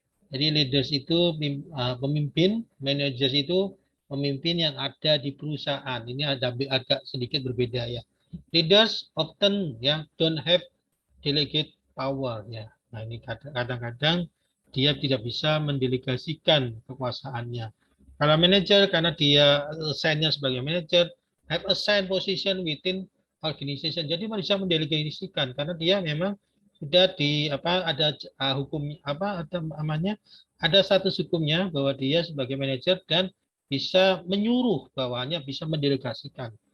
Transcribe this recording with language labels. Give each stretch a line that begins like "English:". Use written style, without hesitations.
Indonesian: Jadi leaders itu pemimpin, managers itu pemimpin yang ada di perusahaan. Ini ada agak sedikit berbeda ya.
English: Leaders often ya don't have delegate power ya.
Indonesian: Nah ini kadang-kadang dia tidak bisa mendelegasikan kekuasaannya. Kalau manajer karena dia assignnya sebagai manajer,
English: have assigned position within organization.
Indonesian: Jadi bisa mendelegasikan karena dia memang sudah ada hukum ada namanya ada status hukumnya bahwa dia sebagai manajer dan bisa menyuruh bawahannya bisa mendelegasikan.